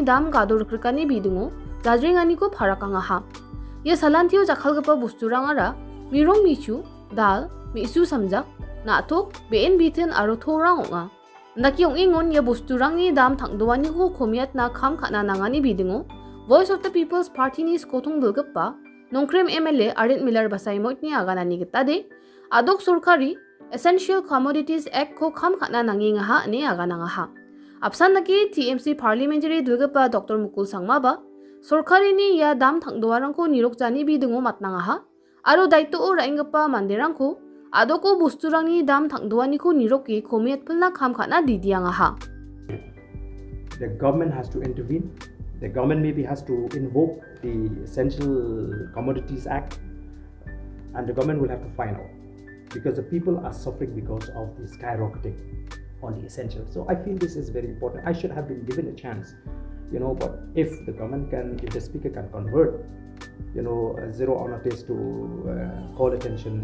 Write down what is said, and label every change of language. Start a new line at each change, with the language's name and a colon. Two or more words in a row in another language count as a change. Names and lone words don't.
Garo: dam gadorkrikani bidingo jajringani ko pharakangaha ye salantio jakhalgapa bosturangara mirong michu dal misu samjak nathok ben bithen aro thorang onga nakyong ingon ye bosturangni dam thangdowani ko khomiat na kham khana nangani bidingo Voice of the People's Party ni skotong dulgappa nongkrem MLA Ardent Miller basai moit ni aganani gitade adok sorkari Essential Commodities Act ko kham khana nanginga ha ni aganangaha apsan naki TMC Parliamentary dulgappa Dr. Mukul Sangma ba sorkari ni ya dam thangdoarangko nirokjani bidingo matnangaha aro daito o raingappa manderangko adoko busturangni dam thangdoani ko niroki komiat pulna kham khana didiangaha
English: The government has to intervene. The government maybe has to invoke the Essential Commodities Act, and the government will have to find out because the people are suffering because of the skyrocketing on the essentials. So I feel this is very important. I should have been given a chance, but if the government if the speaker can convert zero on notice to call attention.